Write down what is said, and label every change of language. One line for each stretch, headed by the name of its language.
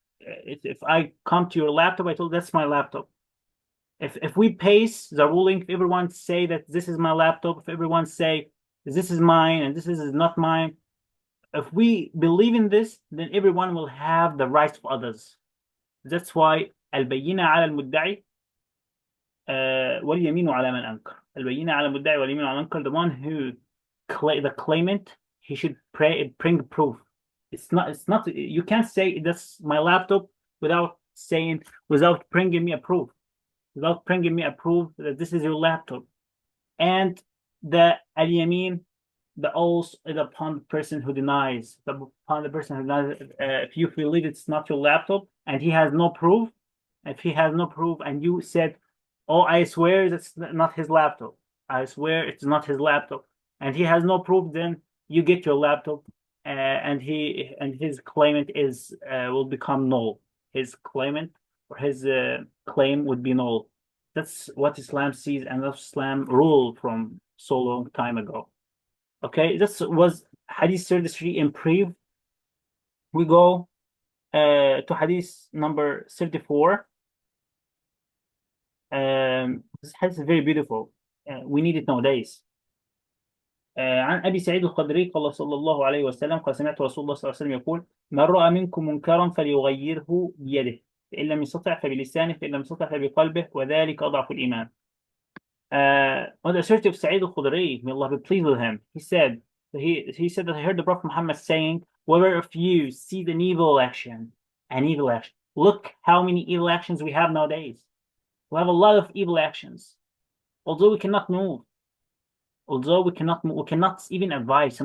English: If I come to your laptop, I told that's my laptop. If we paste the ruling, if everyone say that this is my laptop, if everyone say this is mine and this is not mine, if we believe in this, then everyone will have the rights of others. That's why
Arabic: البينة على المدعي واليمين على من أنكر. البينة على المدعي واليمين على من أنكر.
English: The one who the claimant, he should bring proof. It's not. You can't say that's my laptop without bringing me a proof, that this is your laptop. And the al-yamin, the oath is upon the person who denies. If you believe it's not your laptop and he has no proof, and you said, "Oh, I swear that's not his laptop. I swear it's not his laptop," and he has no proof, then you get your laptop, and his claimant will become null. His claimant or his claim would be null. That's what Islam sees, and that's Islam rule from so long time ago. Okay, this was Hadith 33 in brief. We go to Hadith number 34. This hadith is very beautiful. We need it nowadays.
Arabic: عن أبي سعيد الخدري قال صلى الله عليه وسلم قال سمعت رسول الله صلى الله عليه وسلم يقول: من رأى منكم منكرا فليغيره بيده فإن لم يستطع فبلسانه فإن لم يستطع فبقلبه وذلك أضعف الإيمان.
English: On the authority of Sa'id al-Khudri, may Allah be pleased with him, he said that I heard the Prophet Muhammad saying, whoever of you sees an evil action, look how many evil actions we have nowadays. We have a lot of evil actions. Although we cannot move, we cannot even advise.